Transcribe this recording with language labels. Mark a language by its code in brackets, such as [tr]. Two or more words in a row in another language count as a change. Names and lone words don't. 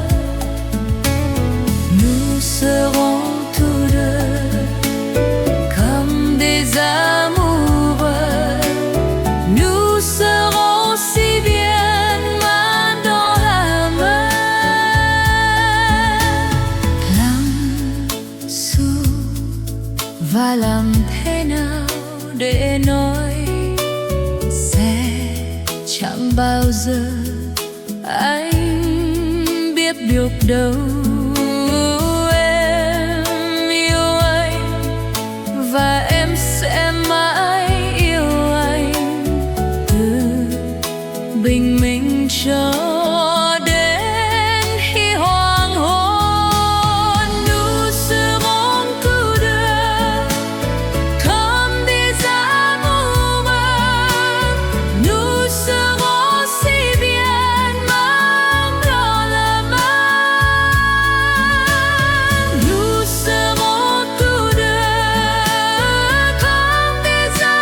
[fr] Nous serons tous deux comme des amoureux, nous serons si bien main dans la main. [vi] Làm và làm thế nào để nói sẽ chẳng bao giờ anh biết được đâu. Em yêu anh và em sẽ mãi yêu anh, từ bình minh cho đến khi hoàng hôn. [fr] Nous serons tous deux comme des amoureux, nous serons si bien main dans la main. Nous serons tous deux comme des